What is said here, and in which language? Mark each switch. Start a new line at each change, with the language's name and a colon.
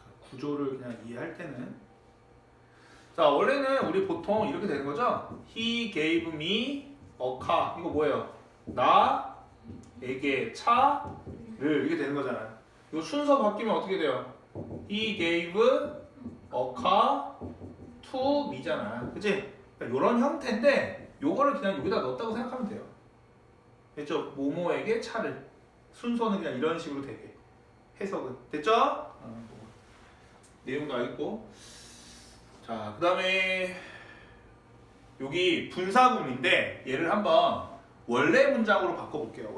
Korean: 구조를 그냥 이해할 때는 자 원래는 우리 보통 이렇게 되는 거죠.
English: He gave me a car.
Korean: 이거 뭐예요? 나에게 차를 이렇게 되는 거잖아. 이 순서 바뀌면 어떻게 돼요?
English: He gave a car to me
Korean: 잖아. 그치? 그러니까 이런 형태인데 요거를 그냥 여기다 넣었다고 생각하면 돼요. 됐죠? 모모에게 차를. 순서는 그냥 이런 식으로 되게 해석은 됐죠? 내용도 알겠고 자 그 다음에 여기 분사구문인데 얘를 한번 원래 문장으로 바꿔볼게요.